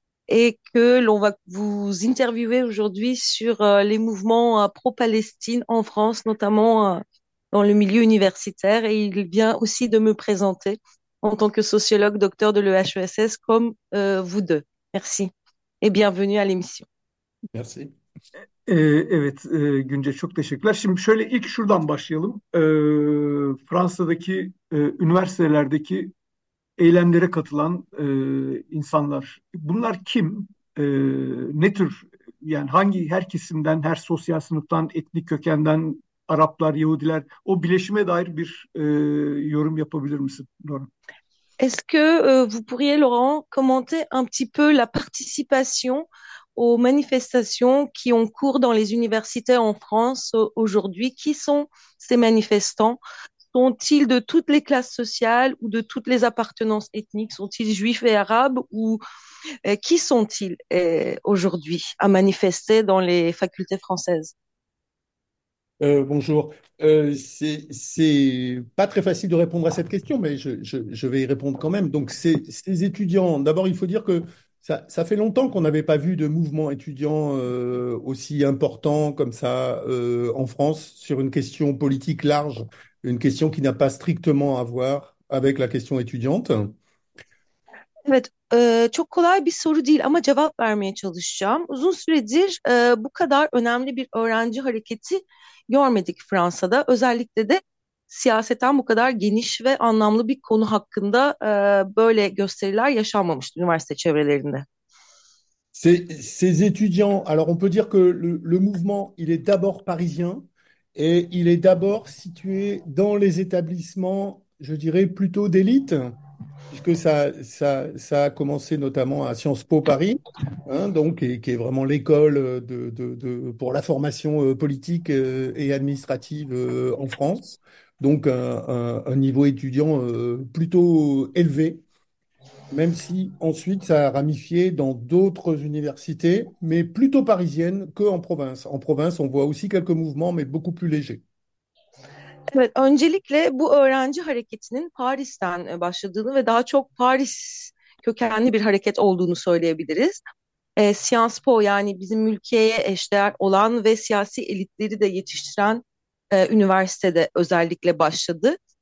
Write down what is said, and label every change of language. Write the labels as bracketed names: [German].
[French] et que l'on va vous interviewer aujourd'hui sur les mouvements pro-Palestine en France, notamment dans le milieu universitaire. Et il vient aussi de me présenter en tant que sociologue, docteur de l'EHESS, comme vous deux. Merci et bienvenue à l'émission. Merci. [Turkish] Evet, Günce çok teşekkürler. Şimdi şöyle ilk şuradan başlayalım. Fransa'daki üniversitelerdeki eylemlere katılan insanlar, bunlar kim? Ne tür, yani hangi her kesimden, her sosyal sınıftan, etnik kökenden Araplar, Yahudiler, o bileşime dair bir yorum yapabilir misin, Doran? [French] Est-ce que vous pourriez, Laurent, commenter un petit peu la participation aux manifestations qui ont cours dans les universités en France aujourd'hui? Qui sont ces manifestants? Sont-ils de toutes les classes sociales ou de toutes les appartenances ethniques? Sont-ils juifs et arabes ou qui sont-ils aujourd'hui à manifester dans les facultés françaises? Bonjour. C'est pas très facile de répondre à cette question, mais je vais y répondre quand même. Donc, ces étudiants, d'abord, il faut dire que ça fait longtemps qu'on n'avait pas vu de mouvement étudiant aussi important comme ça en France sur une question politique large, une question qui n'a pas strictement à voir avec la question étudiante. [Turkish] Evet, çok kolay bir soru değil ama cevap vermeye çalışacağım. Uzun süredir bu kadar önemli bir öğrenci hareketi görmedik Fransa'da. Özellikle de siyaseten bu kadar geniş ve anlamlı bir konu hakkında böyle gösteriler yaşanmamıştı üniversite çevrelerinde. [French] Ces étudiants, alors on peut dire que le mouvement, il est d'abord parisien et il est d'abord situé dans les établissements, je dirais, plutôt d'élite, puisque ça a commencé notamment à Sciences Po Paris, hein, donc, et qui est vraiment l'école pour la formation politique et administrative en France. Donc un niveau étudiant plutôt élevé. Même si ensuite ça a ramifié dans d'autres universités, mais plutôt parisiennes qu'en province. En province, on voit aussi quelques mouvements, mais beaucoup plus légers. [Turkish] Evet, öncelikle bu öğrenci hareketinin Paris'ten başladığını ve daha çok Paris kökenli bir hareket olduğunu söyleyebiliriz. Sciences Po, yani bizim ülkeye eşdeğer olan ve siyasi elitleri de yetiştiren üniversitede özellikle başladı.